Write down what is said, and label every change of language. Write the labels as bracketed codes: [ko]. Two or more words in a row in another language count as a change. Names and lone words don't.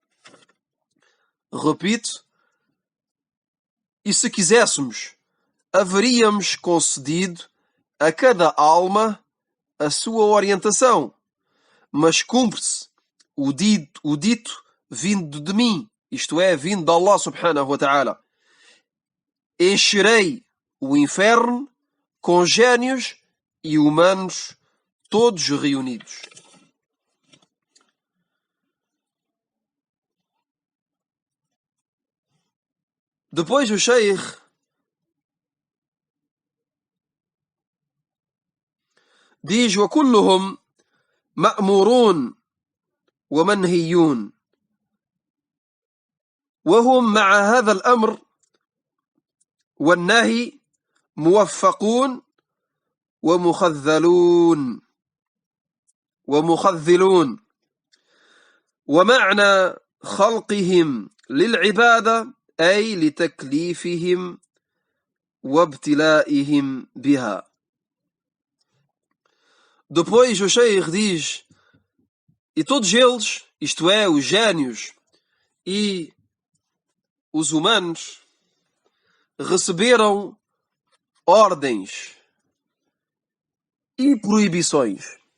[pt] Repito: e se quiséssemos, haveríamos concedido a cada alma a sua orientação, mas cumpre-se o dito vindo de mim, isto é, vindo de Allah [ar] سبحانه وتعالى: [pt] encherei o inferno com gênios e humanos todos reunidos. Depois o Sheikh diz: [ar] وكلهم مأمورون ومنهيون وهم مع هذا الأمر والنهي موفقون ومخذلون. ومعنى خلقهم للعبادة أي لتكليفهم وابتلائهم بها. [pt] Depois o Sheikh diz: e todos eles, isto é, os gênios e os humanos, receberam ordens e proibições.